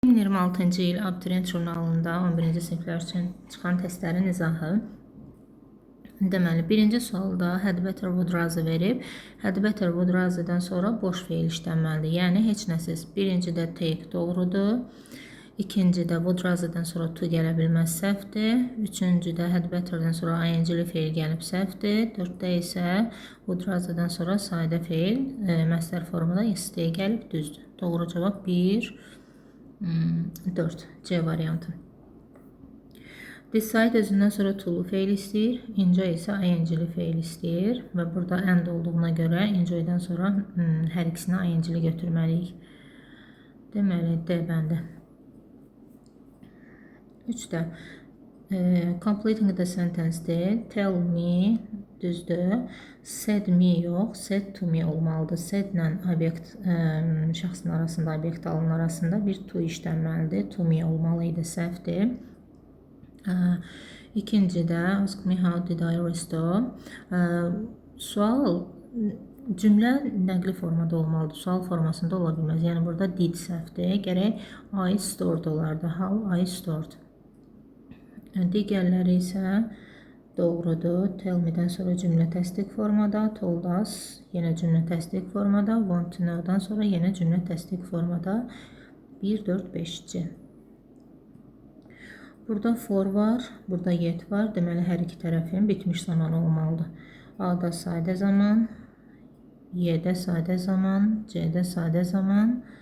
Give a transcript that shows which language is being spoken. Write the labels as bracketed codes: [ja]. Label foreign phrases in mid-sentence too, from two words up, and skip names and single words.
[az] 2026-cı il Abituriyent jurnalında 11-ci siniflər üçün çıxan testlərin izahı. Deməli, birinci sualda [en] had better would rather [az] verib. [en] Had better would rather'dan [az] sonra boş feil işlənməlidir. Yəni, heç nəsiz. Birincidə take doğrudur. İkincidə would rather'dan sonra to gələ bilməz, səhvdir. Üçüncüdə [en] had better'dan [az] sonra ing-li feil gəlib, səhvdir. Dörddə isə [en] would rather'dan [az] sonra sadə feil məstər formada istəyə gəlib, düzdür. Doğru cavab 1, 4. C variantı. Decide özündən sonra to-lu feil istəyir. Enjoy isə ing-li feil istəyir. Və burada and olduğuna görə enjoy-dan sonra hər ikisini ing-li götürməliyik. Deməli, D bəndə. 3-də [en] completing the sentence- [az] dir. [en] Tell me, [az] düzdür. [en] Said me [az] yox, [en] said to me [az] olmalıdır. Said-lə obyekt şəxsin arasında, obyekt alın arasında bir to işlənməlidir. [en] To me [az] olmalıydı, səhvdir. İkincidə [en] ask me how did I restore. [az] Sual cümlə nəqli formada olmalıdır. Sual formasında ola bilməz. Yəni burada did səhvdir. Gərək [en] I stored [az] olardı. [en] How I stored. [az] Digərləri isə doğrudur. [en] Tell me- [az] dən sonra cümlə təsdiq formada. [en] Told us [az] yenə cümlə təsdiq formada. [en] Want to know- [az] dan sonra yenə cümlə təsdiq formada. 1, 4, 5-ci. Burada for var, burada yet var. Deməli, hər iki tərəfin bitmiş zamanı olmalıdır. A-da sadə zaman, Y-də sadə zaman, C-də sadə zaman.